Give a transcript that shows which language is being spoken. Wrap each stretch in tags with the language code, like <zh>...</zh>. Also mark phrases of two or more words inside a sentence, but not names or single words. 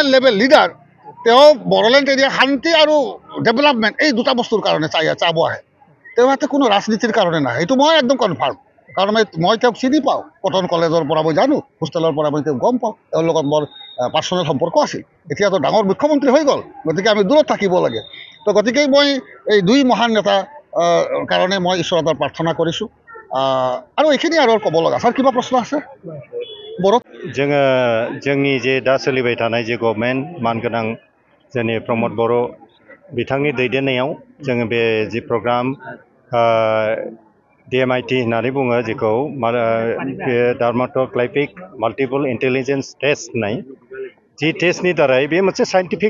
<en>level leader</en> <as>তেওঁ বড়োলেণ্ড এৰিয়া শান্তি আৰু ডেভেলপমেণ্ট এই দুটা বস্তুৰ কাৰণে চাব আহে তেওঁ ইয়াতে কোনো ৰাজনীতিৰ কাৰণে নাহে এইটো মই একদম কনফাৰ্ম কাৰণ মই তেওঁক চিনি পাওঁ কটন কলেজৰ পৰা মই জানো হোষ্টেলৰ পৰা মই তেওঁক গম পাওঁ তেওঁৰ লগত মোৰ পাৰ্চনেল সম্পৰ্ক আছিল এতিয়াতো ডাঙৰ মুখ্যমন্ত্ৰী হৈ গ'ল গতিকে আমি দূৰত থাকিব লাগে তো গতিকে মই এই দুই মহান নেতা কাৰণে মই ঈশ্বৰৰ তাত প্ৰাৰ্থনা কৰিছোঁ আৰু এইখিনি আৰু ক'ব লগা ছাৰ কিবা প্ৰশ্ন আছে बर'</as> <brx>जोंनि जे दा सोलिबाय थानाय जे गभर्नमेन्ट मानगोनां जोंनि प्रमोद बड़ो बिथांनि दैदेननायाव जोङो बे जि प्रग्राम DMIT होननानै बुङो जेखौ बे डार्माट'ग्लाइपिक माल्टिपल इन्टेलिजेन्स टेस्ट होननाय जि टेस्टनि दारै बे मोनसे साइन्टिफिक</brx>